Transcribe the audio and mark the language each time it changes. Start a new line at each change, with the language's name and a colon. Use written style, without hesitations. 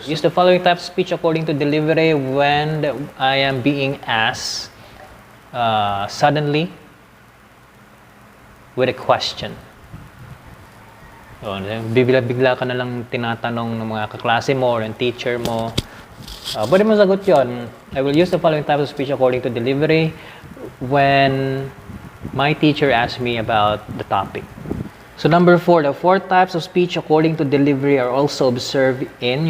English: Use the following type of speech according to delivery when I am being asked suddenly with a question.
Filipino: Bigla ka na lang tinatanong ng mga kaklase mo or ng teacher mo. Pwede mo sagot yun.
English: I will use the following type of speech according to delivery when my teacher asks me about the topic. So number 4, the 4 types of speech according to delivery are also observed in.